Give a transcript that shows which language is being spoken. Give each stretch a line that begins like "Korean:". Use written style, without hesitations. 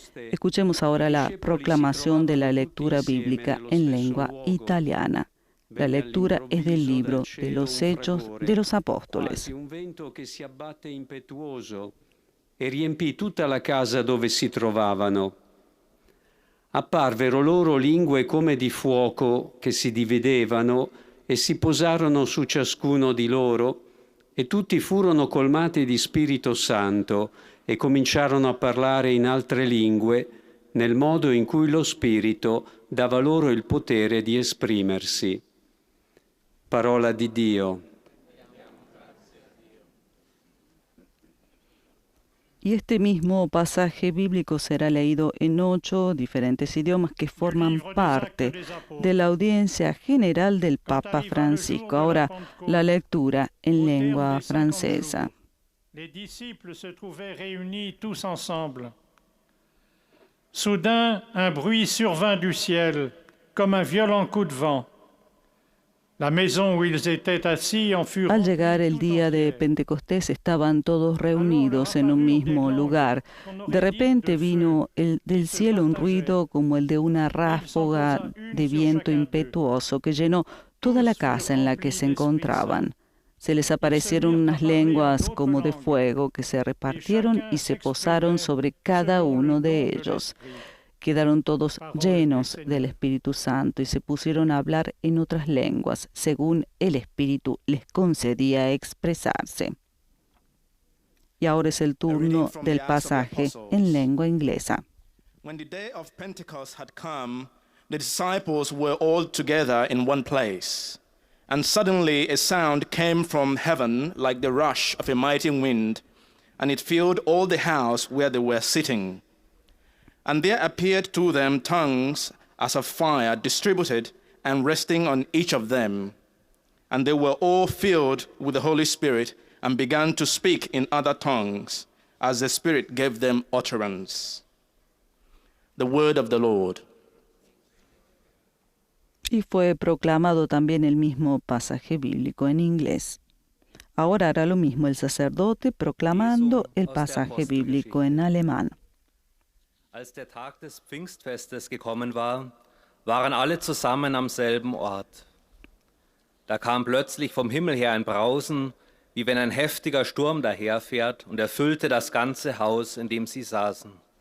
Spanish: Escuchemos ahora la proclamación de la lectura bíblica en lengua italiana. La lectura es del libro de los Hechos de los Apóstoles.
Italian: Un vento che si abbatte impetuoso e riempì tutta la casa dove si trovavano. Apparvero loro lingue come di fuoco che si dividevano e si posarono su ciascuno di loro, e tutti furono colmati di Spirito Santo e cominciarono a parlare in altre lingue, nel modo in cui lo Spirito dava loro il potere di esprimersi. Parola di Dio.
Spanish: Y este mismo pasaje bíblico será leído en 8 diferentes idiomas que forman parte de la audiencia general del Papa Francisco. Ahora la lectura en lengua francesa.
French: Les disciples se trouvaient réunis tous ensemble. Soudain, un bruit survint du ciel, comme un violent coup de vent. La maison où ils étaient assis en fut
Spanish: Al llegar el día de Pentecostés estaban todos reunidos en un mismo lugar. De repente vino del cielo un ruido como el de una ráfaga de viento impetuoso que llenó toda la casa en la que se encontraban. Se les aparecieron unas lenguas como de fuego que se repartieron y se posaron sobre cada uno de ellos. Quedaron todos llenos del Espíritu Santo y se pusieron a hablar en otras lenguas, según el Espíritu les concedía expresarse. Y ahora es el turno del pasaje en lengua inglesa.
English: When the day of Pentecost had come, the disciples were all together in one place. And suddenly a sound came from heaven like the rush of a mighty wind, and it filled all the house where they were sitting. And there appeared to them tongues as of fire, distributed and resting on each of them. And they were all filled with the Holy Spirit and began to speak in other tongues, as the Spirit gave them utterance. The word of the Lord.
Spanish: Y fue proclamado también el mismo pasaje bíblico en inglés. Ahora hará lo mismo el sacerdote proclamando el pasaje bíblico en alemán.
German: Als der Tag des Pfingstfestes gekommen war, waren alle zusammen am selben Ort. Da kam plötzlich vom Himmel her ein Brausen, wie wenn ein heftiger Sturm daherfährt, und erfüllte das ganze Haus, in dem sie saßen.